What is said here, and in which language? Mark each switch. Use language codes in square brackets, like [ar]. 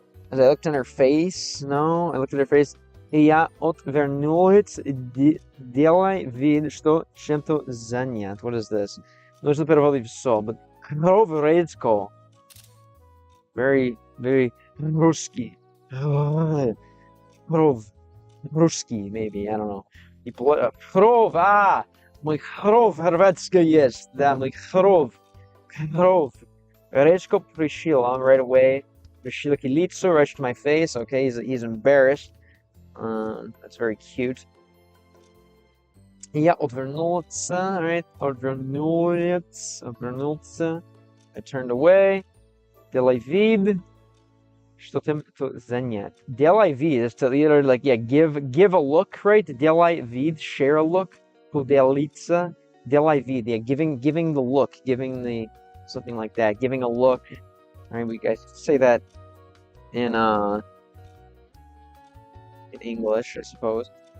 [en] As I looked in her face, I looked at her face, [ru] и я отвернулась, делай вид, что чем-то занят. [en] What is this? [ru] Нужно переводить все, [en] but [ru] кровь резко. [en] Very, very русский. [ru] Кровь. [en] Русский, maybe, I don't know. [ru] И кровь, мой кровь хорватская есть, да, мой кровь. Резко пришел, [en] right away. [ru] Пришла к лицу, [en] right to my face. Okay, he's embarrassed. That's very cute. [ru] Я отвернулся, right? Отвернулся. [en] I turned away. [ru] Делай вид, что чем-то занят. Делай вид [en] is to either like, give a look, right? [ru] Делай вид, [en] share a look. [ru] Поделиться. Делай вид, [en] giving the look, giving the something like that, giving a look. All right, we guys say that in English, I suppose.